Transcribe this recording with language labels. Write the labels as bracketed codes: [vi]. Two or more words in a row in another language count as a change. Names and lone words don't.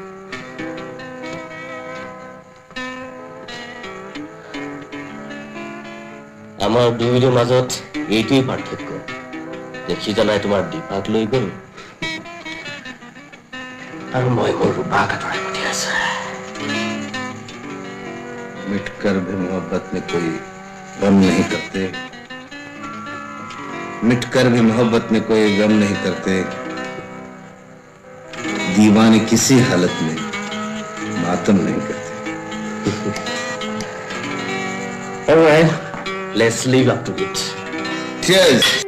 [as] আমাৰ দুয়োৰে মাজত এইটোৱেই পাৰ্থক্য যে সিজনাই তোমাৰ দীপাক লৈ গ'ল আৰু মই মোৰ ৰূপাক আঁতৰাই পঠিয়াইছো। [hi] मिटकर भी मोहब्बत में कोई गम नहीं करते, मिटकर भी मोहब्बत में कोई गम नहीं करते, दीवाने किसी हालत में मातम नहीं करते। [en] All right, let's live up to it. Cheers.